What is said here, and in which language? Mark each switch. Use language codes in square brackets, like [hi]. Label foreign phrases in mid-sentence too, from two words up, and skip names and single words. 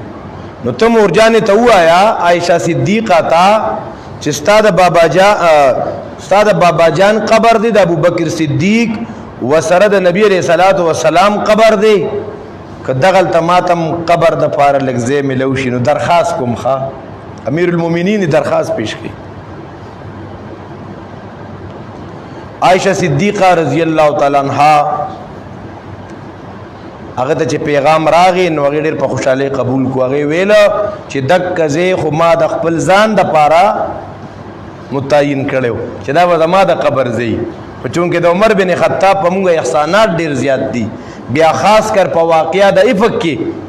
[ps] نو ته مورجانې ته ووایه عایشه صدیقه ته چې ستا د بابا جان قبر دی د ابوبکر صدیق وسره د نبی [ar] علیه صلات وسلام [ps] قبر دی، که دغلته ماتم قبر د پاره لږ ځای میلو شي نو درخواست کوم. ښه امیر المؤمنین درخواست پیش کړي. عائشہ صدیقہ [ar] رضی اللہ تعالی عنہا [ps] هغه ته چې پیغام راغی نو هغه ډېر په خوشحالۍ قبول کو. هغه ویله چې دک ځای خو ما د خپل ځان د پاره متعین کړی چې دا به زما د قبر ځای، خو چونکې د عمر بن خطاب په موږ احسانات ډېر زیات دي، بیا خاص کر په واقعه د افق کې